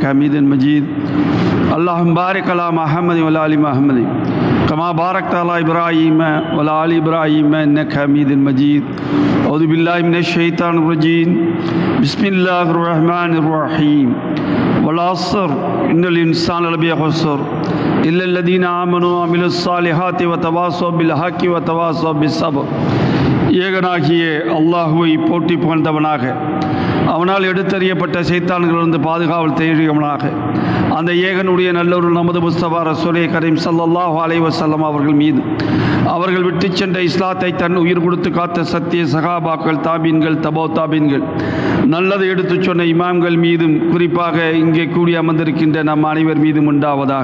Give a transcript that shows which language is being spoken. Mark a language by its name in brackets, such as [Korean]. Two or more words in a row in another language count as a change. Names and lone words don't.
[Arabic] حميد مجيد اللهم بارك على محمد وعلى آل محمد كما باركت على إبراهيم وعلى آل إبراهيم إنك حميد مجيد أعوذ بالله من الشيطان الرجيم بسم الله الرحمن الرحيم والعصر إن الإنسان لفي خسر إلا الذين آمنوا وعملوا الصالحات وتواصوا بالحق وتواصوا بالصبر. [Tamil] ஏகனாகிய அல்லாஹுவை போற்றி புகழ்ந்தவனாக, அவனால் எடுத்தறியப்பட்ட சைத்தான்களிலிருந்து பாதுகாவல் தேடியவனாக, அந்த ஏகனுடைய நல்லொரு நமது முஸ்தபா ரசூலே கரீம் [Arabic] صلى الله عليه وسلم [Tamil] அவர்கள் மீது, அவர்கள் விட்டு சென்ற இஸ்லாத்தை தன் உயிர் கொடுத்து காத்த சத்திய சகாபாக்கள், தாபீன்கள், தபோ தாபீன்கள், நல்லதை எடுத்துச் சொன்ன இமாம்கள் மீதும், குறிப்பாக இங்கே கூடி அமர்ந்திருக்கின்ற நம் அனைவர் மீதும் உண்டாவதாக.